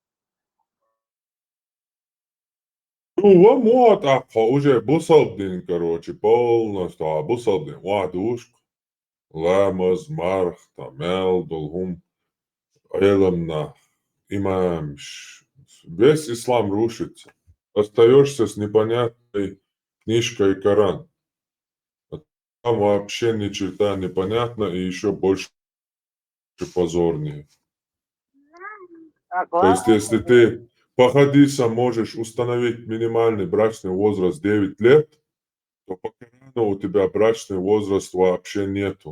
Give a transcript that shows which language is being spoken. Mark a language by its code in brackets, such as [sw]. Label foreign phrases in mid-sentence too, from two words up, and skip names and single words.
[ru] Ну, вот, уже бусалдин, короче, полностью, [ce] бусалдин, вадушк, ламаз, марх, тамел, долгум, элемна, имамш. [ru] Весь ислам рушится. Остаешься с непонятной книжкой Коран. Там вообще ни черта непонятно и еще больше позорнее. То есть, если ты по хадисам можешь установить минимальный брачный возраст 9 лет, то по Корану у тебя брачный возраст вообще нету.